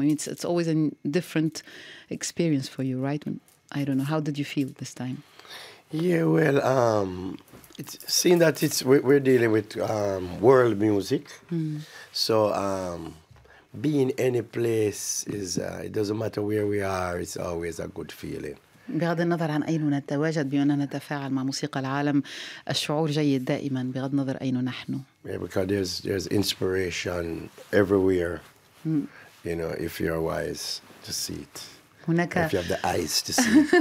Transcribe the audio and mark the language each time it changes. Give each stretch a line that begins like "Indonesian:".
English: I mean, it's always a different experience for you, right? I don't know. How did you feel this time? Yeah, well, it's seeing that we're dealing with world music, so being any place is it doesn't matter where we are. It's always a good feeling.
Arabic: بغض النظر عن أين نتواجد بأننا نتفاعل مع موسيقى العالم الشعور جيد دائما بغض النظر أين نحن.
English: Yeah, because there's inspiration everywhere. You know, if you're wise to see it.
Arabic: هناك
English: if you have the eyes to see.